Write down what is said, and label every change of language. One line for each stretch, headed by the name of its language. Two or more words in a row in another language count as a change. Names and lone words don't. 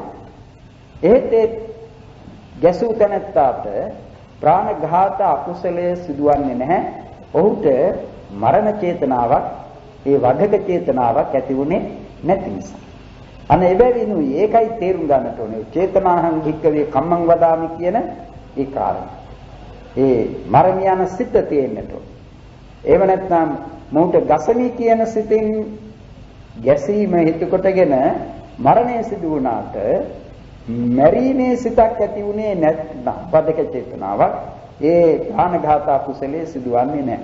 Sinhala: එහෙත් ඒ ගැසූ තැනැත්තාට ප්‍රාණඝාත අකුසලයේ සිදුවන්නේ නැහැ. ඔහුට මරණ චේතනාවක්, ඒ වධක චේතනාවක් ඇති වුණේ නැති නිසා. අන්න එබැවිනුයි ඒකයි තේරුම් ගන්නට ඕනේ.
Pali: චේතනාහං භික්කවේ කම්මං වදාමි
Sinhala: කියන ඒ කාරණා. ඒ මරණ යන සිත තියෙන්නට ඕනේ. එහෙම නැත්නම් මොහුට ගසමි කියන සිතින් ගැසීම හිත කොටගෙන මරණය සිදු වුණාට මරීමේ සිතක් ඇති වුණේ නැත්නම් වදක චේතනාවක් ඒ ප්‍රාණඝාත කුසලයේ සිදුවන්නේ නැහැ.